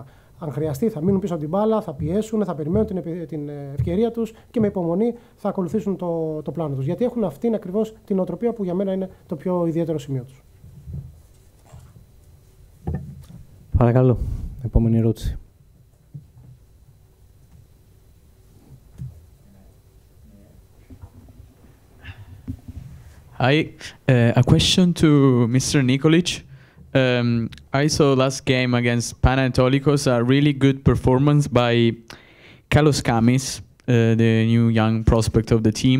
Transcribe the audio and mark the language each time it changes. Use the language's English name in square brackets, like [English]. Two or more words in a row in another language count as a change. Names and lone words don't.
[Greek] Αν χρειαστεί, θα μείνουν πίσω από την μπάλα, θα πιέσουν, θα περιμένουν την ευκαιρία τους και με υπομονή θα ακολουθήσουν το πλάνο τους. Γιατί έχουν αυτήν ακριβώς την νοοτροπία που για μένα είναι το πιο ιδιαίτερο σημείο τους. Παρακαλώ, επόμενη ερώτηση. [English] Hi, a question to Mr. Nikolich. I saw last game against Panathinaikos a really good performance by Kalos Kamis, the new young prospect of the team.